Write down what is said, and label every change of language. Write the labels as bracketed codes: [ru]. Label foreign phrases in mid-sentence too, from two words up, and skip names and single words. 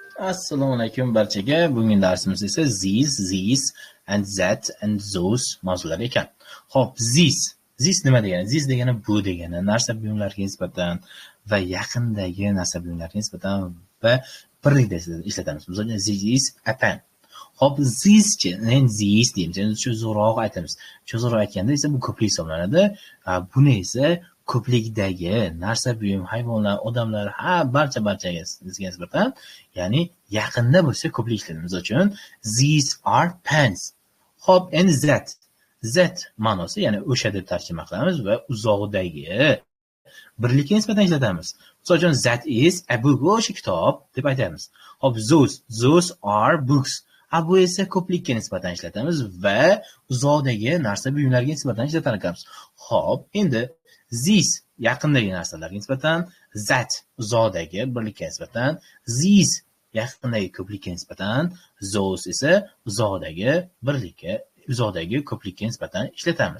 [uz] Assalomu alaykum barchaga. Bugungi darsimiz esa [en] these and that and those [uz] mavzular ekan. Xo'p, this nima degani? This degani bu degani, narsa buyumlarga nisbatan va yaqindagi narsa buyumlarga nisbatan va birlikda ishlatamiz. Misol uchun [en] this is a pen. [uz] Xo'p, this-chi, men this deymiz. Endi cho'ziqroq aytamiz. Cho'ziqroq aytganda esa bu ko'plik hisoblanadi. Buni esa ko'plikdagi narsa buyum, hayvonlar, odamlar, barchaga nisbatan, ya'ni yaqinda bo'lsa ko'plik ishlatamiz. Misol uchun [en] these are pens. [uz] Xo'p, endi that ma'nosi, ya'ni o'sha deb tarjima qilamiz va uzoqdagi birlikka nisbatan ishlatamiz. Misol uchun [en] that is a book, [uz] o'sha kitob deb aytamiz. Xo'p, [en] those are books. [uz] Bu esa ko'plikka nisbatan ishlatamiz va uzoqdagi narsa buyumlarga nisbatan ishlatar ekanmiz. Xo'p, endi this yaqindagi narsalarga nisbatan, that uzoqdagi birlikka nisbatan, these yaqindagi ko'plikka nisbatan, those esa uzoqdagi birlikka, uzoqdagi ko'plikka nisbatan ishlatamiz.